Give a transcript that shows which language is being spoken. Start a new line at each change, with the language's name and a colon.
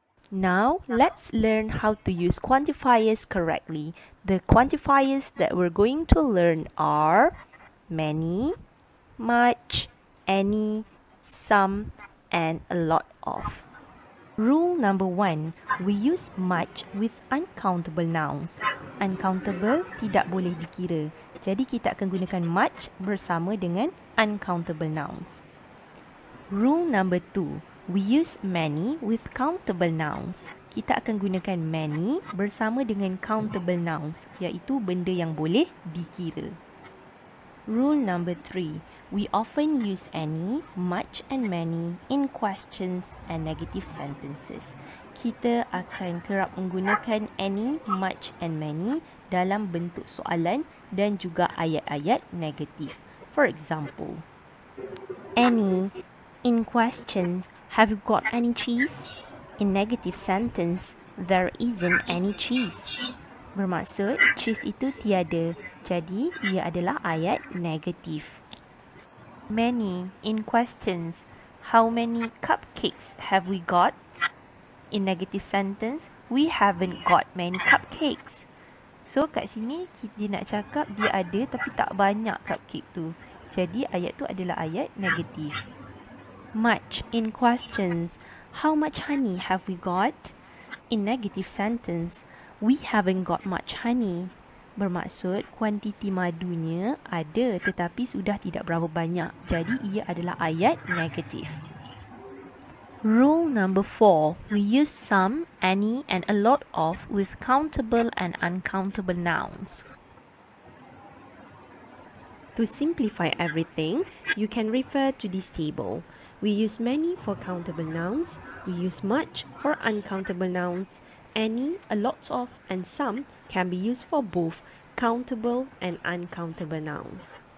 English: Now, let's learn how to use quantifiers correctly. The quantifiers that we're going to learn are many, much, any, some, and a lot of. Rule number 1, we use much with uncountable nouns.
Malay: Uncountable tidak boleh dikira. Jadi kita akan gunakan much bersama dengan uncountable nouns.
English: Rule number 2, we use many with countable nouns.
Malay: Kita akan gunakan many bersama dengan countable nouns, iaitu benda yang boleh dikira.
English: Rule number 3, we often use any, much and many in questions and negative sentences.
Malay: Kita akan kerap menggunakan any, much and many dalam bentuk soalan dan juga ayat-ayat negatif.
English: For example, any, in questions, have you got any cheese? In negative sentence, there isn't any cheese.
Malay: Bermaksud, cheese itu tiada. Jadi, ia adalah ayat negatif.
English: Many, in questions, how many cupcakes have we got? In negative sentence, we haven't got many cupcakes.
Malay: So, kat sini, dia nak cakap dia ada tapi tak banyak cupcake tu. Jadi, ayat tu adalah ayat negatif.
English: Much, in questions, how much honey have we got? In negative sentence, we haven't got much honey.
Malay: Bermaksud, kuantiti madunya ada tetapi sudah tidak berapa banyak. Jadi, ia adalah ayat negatif.
English: Rule number 4, we use some, any and a lot of with countable and uncountable nouns. To simplify everything, you can refer to this table. We use many for countable nouns, we use much for uncountable nouns, any, a lot of, and some can be used for both countable and uncountable nouns.